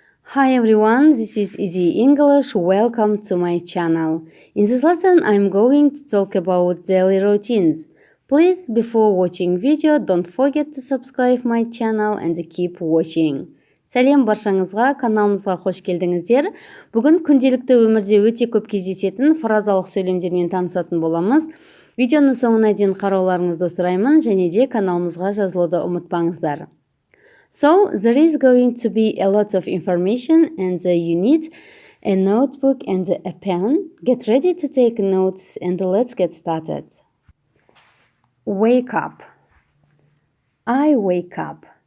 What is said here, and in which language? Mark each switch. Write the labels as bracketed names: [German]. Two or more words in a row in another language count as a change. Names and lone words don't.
[English] Hi everyone, this is Easy English. Welcome to my channel. In this lesson, I'm going to talk about daily routines. Please, before watching video, don't forget to subscribe my channel and keep watching. [Kazakh] Сәлем баршаңызға, каналымызға қош келдіңіздер. Бүгін күнделікті өмірде өте көп кездесетін фразалық сөйлемдермен танысатын боламыз. Видеоны соңына дейін қарауларыңызды сұраймын, және де каналымызға жазылуды ұмытпаңыздар. [English] So, there is going to be a lot of information and you need a notebook and a pen. Get ready to take notes and let's get started. Wake up. I wake up.